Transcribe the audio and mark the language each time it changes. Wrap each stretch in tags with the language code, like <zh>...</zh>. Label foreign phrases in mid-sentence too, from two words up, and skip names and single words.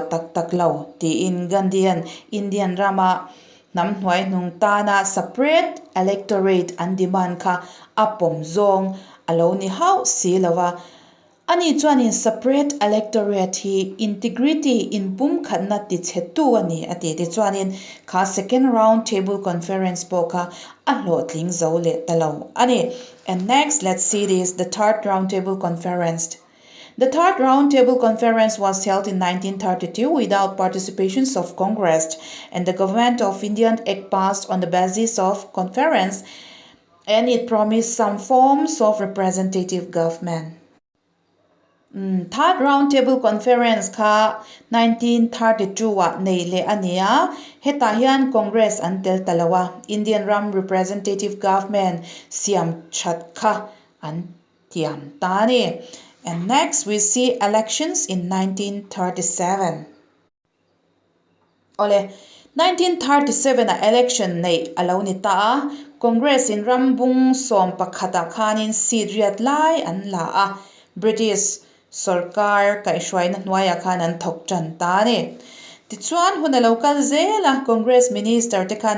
<lus>tak lo ti in Gandhian Indian rama nam hnuai hnung tana</lus> <en>separate electorate</en> <lus>an demand kha apom zong alo ni hau si lawa ani chuanin</lus> <en>separate electorate</en> <lus>hi integrity in pum khatna ti chetu ani ati ti chuanin kha</lus> <en>second round table conference</en> <lus>po kha a hlotling zo le talo ani.</lus> <en>And next, let's see this, the third round table conference. The third round table conference was held in 1932 without participations of Congress, and the government of Indian Act passed on the basis of conference, and it promised some forms of representative government. Third round table conference</en> <lus>kha 1932 wa neile ania heta hian Congress an tel talawa Indian ram</lus> <en>representative government</en> <lus>siam chat kha an tiam tani.</lus> <en>And next we see elections in 1937.</en> <lus>Ole 1937 election nei alo ni ta Congress in rambung som pakhata khanin seat riat lai an la a British Sarkar kai shwai na hnuaya khan an thok chan ta ni tichuan huna local zela Congress minister te khan</lus>